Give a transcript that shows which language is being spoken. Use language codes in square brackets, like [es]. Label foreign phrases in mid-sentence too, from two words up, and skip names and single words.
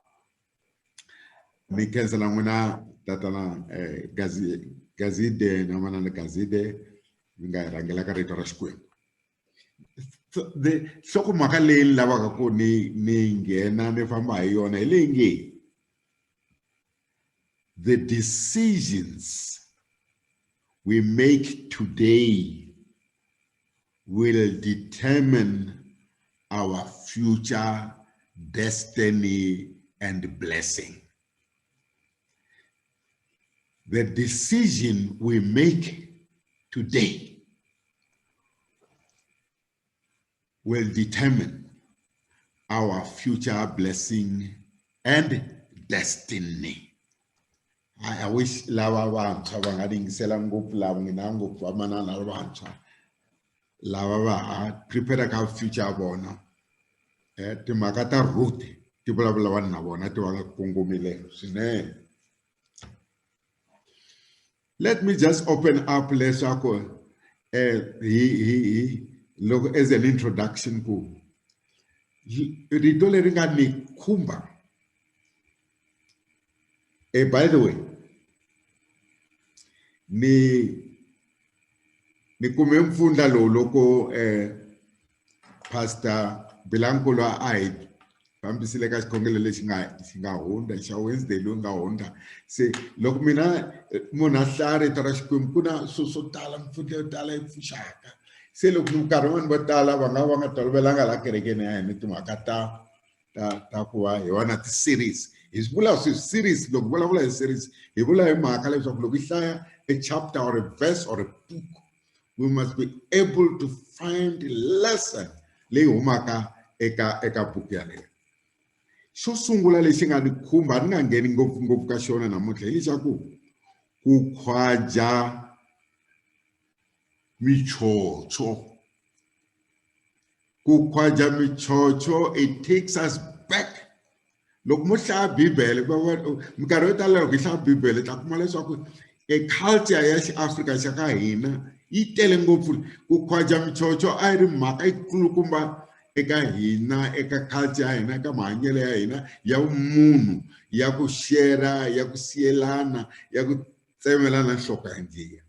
[ts] Ni khensela n'wina tatana Gazide na manana Gazide mi nga hi rhangela ka rito ra Xikwembu. Nhlokomhaka leyi ni lavaka ku ni nghena ni famba hi yona hi leyi nge [en] the decisions we make today will determine our future destiny and blessing. The decision we make today will determine our future blessing and destiny. [ts] I wish lava vantshwa va nga yingisela ngopfu lava ngina ngopfu vamanana vantshwa lava va ha prepare ka future ya vona. Timhaka ta root ti vulavula na vona ti va nga kongomile swinene. [en] Let me just open up leswaku look as an introduction [ts] ku rito leri nga ni khumba. [en] By the way, [ts] ni kume mfunda lo loko Pastor Bilankulu a hi fambisile ka xikhongelo lexi nga hundza xa Wednesday loyi nga hundza. Se loko mina munhu a hlaya rito ra Xikwembu ku na swo tala mfunda yo tala yi pfuxaka. Se loko nkarhi wun'wani vo tala va nga tolovelanga la kerekeni ya hina timhaka ta ku va hi vona ti-series. Hi vula series, loko vulavula hi series hi vula hi mhaka leswaku loko hi hlaya [en] a chapter or a verse or a book, we must be able to find lesson [ts] leyi humaka eka book yaleyo. Xo sungula lexi nga ni khumba ni nga ngheni ngopfu ka xona namuntlha hi leswaku ku khwaja michocho. Ku khwaja michocho, [en] it takes us back. [ts] Loko mo hlaya Bibele minkarhi yo tala loko hi hlaya Bibele ta kuma leswaku culture ya xiAfrika xa ka hina yi tele ngopfu. Ku khwaja michocho a yi ri mhaka yikulukumba eka hina, eka culture ya hina, eka mahanyelo ya hina ya vumunhu, ya ku share, ya ku siyelana, ya ku tsemelana nhloko ya njiya.